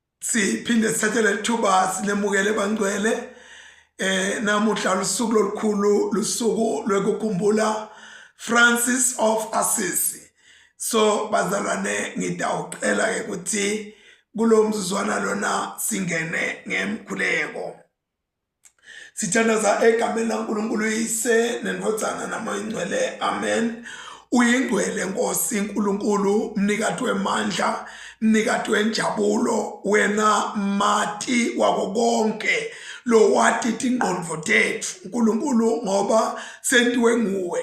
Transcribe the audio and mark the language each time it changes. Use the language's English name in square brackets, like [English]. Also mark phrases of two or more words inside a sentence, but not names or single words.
[Swati] siphinde sithathele ithuba sinemukele bangcwele namuhla lusuku lolukhulu lusuku lwekukhumbula Francis of Assisi. So bazalwane ngidawucela ke ukuthi kulo mzuzwana lona singene ngemkhuleko. Sithandaza egameni laNkulunkulu uyise nendodana namoyingcwele. Amen. Uyingcwele Nkosi uNkulunkulu, mnikati wemandla, mnikati wenjabulo, wena mati wako konke lo wathi ingqondo tethu uNkulunkulu ngoba sentiwe nguwe.